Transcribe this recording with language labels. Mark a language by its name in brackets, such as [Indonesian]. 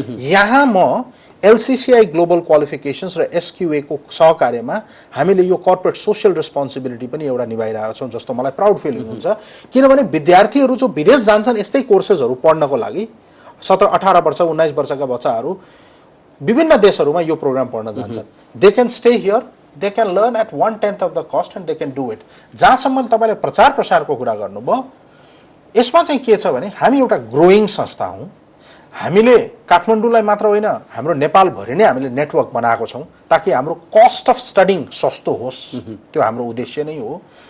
[Nepali] यहाँ म एलसीसीआई global qualifications र एसक्यूए को सहकार्यमा हामीले यो कर्पोरेट सोशल रेस्पोन्सिबिलिटी पनि एउटा निभाइरहेका छौँ, जस्तो मलाई प्राउड फिलिङ हुन्छ। किनभने विद्यार्थीहरू जो विदेश जान्छन् यस्तै कोर्सेसहरू पढ्नको लागि, 17-18 वर्ष 19 वर्षका बच्चाहरू विभिन्न देशहरूमा यो प्रोग्राम पढ्न जान्छन्। [English] They can stay here, they can learn at 1/10 of the cost and they can do it. [Nepali] जहाँसम्म तपाईले प्रचार प्रसारको कुरा गर्नुभयो, यसमा चाहिँ के छ भने हामी एउटा ग्रोइङ संस्था हौँ। हामीले काठमाडौँलाई मात्र होइन, हाम्रो नेपालभरि नै हामीले नेटवर्क बनाएको छौँ ताकि हाम्रो कस्ट अफ स्टडिङ सस्तो होस्, त्यो हाम्रो उद्देश्य नै हो।